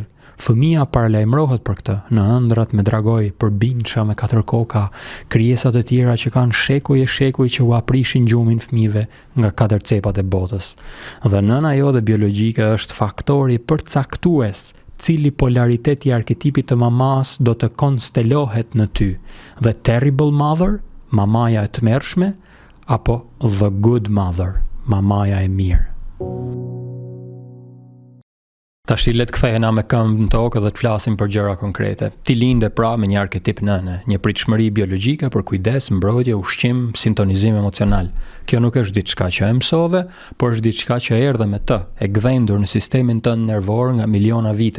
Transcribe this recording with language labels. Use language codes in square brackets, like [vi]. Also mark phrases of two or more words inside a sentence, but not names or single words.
[sq] Fëmia paralajmërohet për këtë, në ëndrat me dragoj, përbindshëm me 4 koka, krijesat e tjera që kanë shekuj që u aprishin gjumin fëmijëve nga 4 cepat e botës. Dhe nëna jote biologjike është faktori përcaktues cili polaritet i arketipit të mamas do të konstelohet në ty. [en] The terrible mother, [sq] mamaja e tmerrshme, apo [en] the good mother, [sq] mamaja e mirë. Tashi le të kthehena me këmbë në tokë dhe të flasim për gjëra konkrete. Ti linde pra me një arketip nëne, një pritshmëri biologjike për kujdes, mbrojtje, ushqim, sintonizim emocional. Kjo nuk është diçka që e mësove, por është diçka që erdhe me të, e gdhendur në sistemin tënd nervor nga miliona vite.